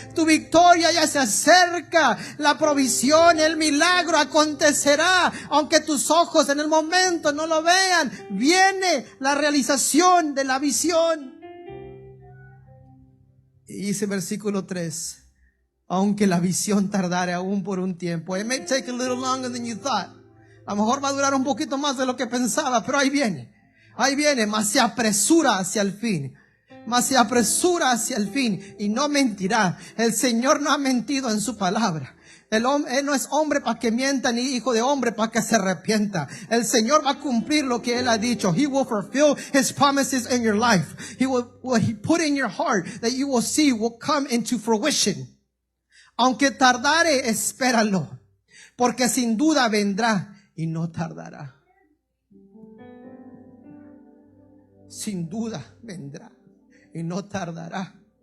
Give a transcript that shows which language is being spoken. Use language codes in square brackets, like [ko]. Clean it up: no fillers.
[es] Tu victoria ya se acerca. La provisión, el milagro acontecerá. Aunque tus ojos en el momento no lo vean, viene la realización de la visión. Y dice versículo 3, aunque la visión tardare aún por un tiempo. [en] It may take a little longer than you thought. [es] A lo mejor va a durar un poquito más de lo que pensaba, pero ahí viene, mas se apresura hacia el fin. Mas se apresura hacia el fin y no mentirá. El Señor no ha mentido en su palabra. Él no es hombre para que mienta, ni hijo de hombre para que se arrepienta. El Señor va a cumplir lo que Él ha dicho. [en] He will fulfill His promises in your life. What He put in your heart that you will see will come into fruition. [es] Aunque tardare, espéralo, porque sin duda vendrá y no tardará. Sin duda vendrá y no tardará.